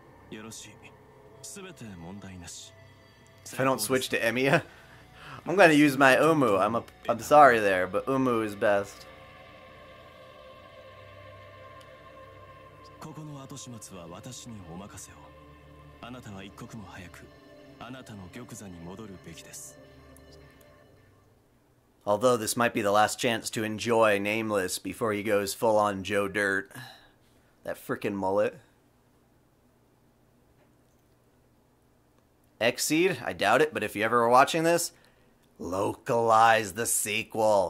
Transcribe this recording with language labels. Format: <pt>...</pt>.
<ja>よろしい。すべて問題なし。</ja> <en>If I don't switch to Emiya, I'm gonna use my Umu. I'm sorry there, but Umu is best.</en> <ja>ここの後始末は私にお任せを。あなたは一刻も早くあなたの玉座に戻るべきです。</ja> <en>Although this might be the last chance to enjoy Nameless before he goes full on Joe Dirt. That frickin' mullet. Xseed? I doubt it, but if you ever were watching this, localize the sequel.</en>